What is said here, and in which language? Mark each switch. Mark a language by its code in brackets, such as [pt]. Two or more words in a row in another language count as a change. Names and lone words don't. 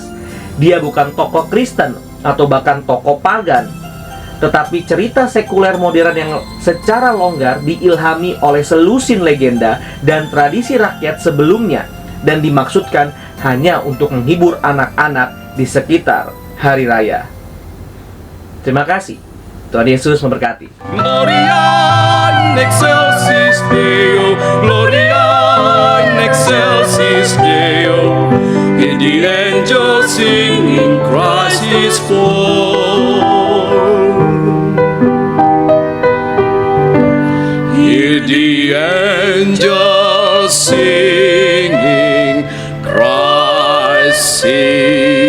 [id] Dia bukan tokoh Kristen atau bahkan tokoh pagan, tetapi cerita sekuler modern yang secara longgar diilhami oleh selusin legenda dan tradisi rakyat sebelumnya, dan dimaksudkan hanya untuk menghibur anak-anak di sekitar hari raya. Terima kasih. Tuhan Yesus memberkati. [la] Gloria in excelsis Deo, Gloria in excelsis Deo. [en] Hear the angels singing, Christ is born. Hear the angels singing, Christ is